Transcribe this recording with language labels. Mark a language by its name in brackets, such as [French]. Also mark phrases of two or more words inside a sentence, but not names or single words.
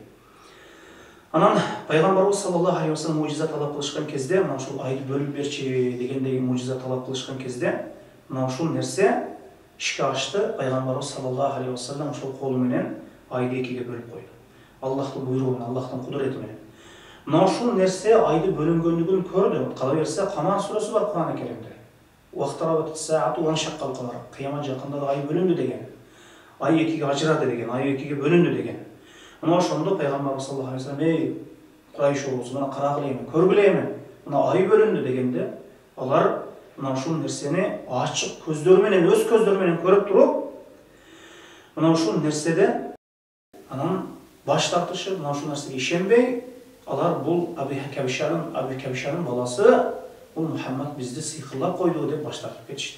[Kyrgyz] Анан пайгамбарыбыз [Arabic] صلى الله عليه وسلم [Kyrgyz] мужиза талап кылышкан кезде, мына ушул айды бөлүп берчи дегендей мужиза талап кылышкан кезде, мына ушул нерсе ишке ашты. Пайгамбарыбыз [Arabic] صلى الله عليه وسلم [Kyrgyz] ошол колу менен айды экиге бөлүп койду. Аллахтын буйругу менен, Аллахтын кудурети менен. Мына ушул нерсе айды бөлүнгөндүгүн көрдү. Кала берсе Камар сүрөсү бар Кур'ан-ы Керимде. [Arabic] اقتربت الساعة وانشق القمر. [Kyrgyz] Кыямат жакында ай бөлүндү деген. Ай экиге ажырады деген, ай экиге бөлүндү деген. Мына ошондо пайгамбарыбыз [Arabic] صلى الله عليه وسلم [Kyrgyz] эй Курайш улусу, мына карагыла эми, көргүлө эми. Мына ай бөлүндү дегенде, алар мына ушул нерсени ачык көздөр менен, өз көздөр менен көрүп туруп, мына ушул нерседе анан баш тартышып, мына ушул нерсеге ишенбей, алар бул Абу Кабишанын баласы, бул Мухаммад бизди сыйкырлап койду деп баш тартып кетишти.